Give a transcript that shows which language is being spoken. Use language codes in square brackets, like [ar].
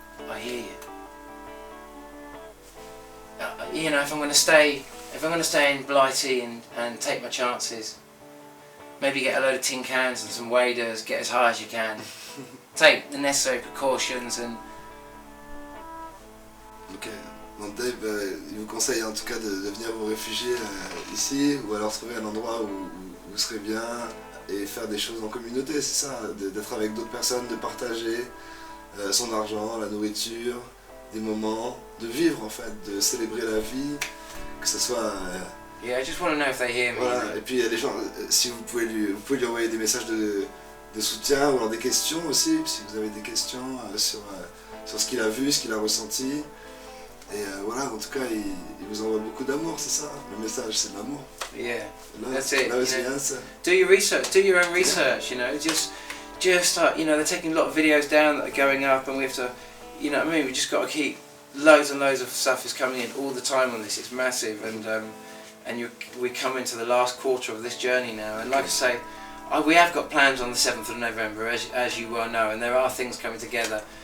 [en] I hear you. If I'm going to stay in Blighty and take my chances, maybe get a load of tin cans and some waders, get as high as you can, take the necessary precautions and... [fr] Ok, donc Dave, il vous conseille en tout cas de venir vous réfugier ici, ou alors trouver un endroit où vous serez bien et faire des choses en communauté, c'est ça, d'être avec d'autres personnes, de partager son argent, la nourriture, des moments, de vivre en fait, de célébrer la vie, que ce soit... [en] Yeah, I just want to know if they hear me. [fr] Voilà, et puis il y a des gens, si vous pouvez lui envoyer des messages de soutien ou alors des questions aussi, si vous avez des questions sur ce qu'il a vu, ce qu'il a ressenti. Et voilà, en tout cas, il vous envoie beaucoup d'amour, c'est ça? Le message, c'est de l'amour. [en] Yeah, [fr] Là, [en] that's it. [fr] Là aussi, hein, ça. [en] Do your research, do your own research, just just they're taking a lot of videos down that are going up, and we have to, you know what I mean, we just got to keep, loads and loads of stuff is coming in all the time on this. It's massive, and we come into the last quarter of this journey now, and like I say, we have got plans on the 7th of November, as you well know, and there are things coming together.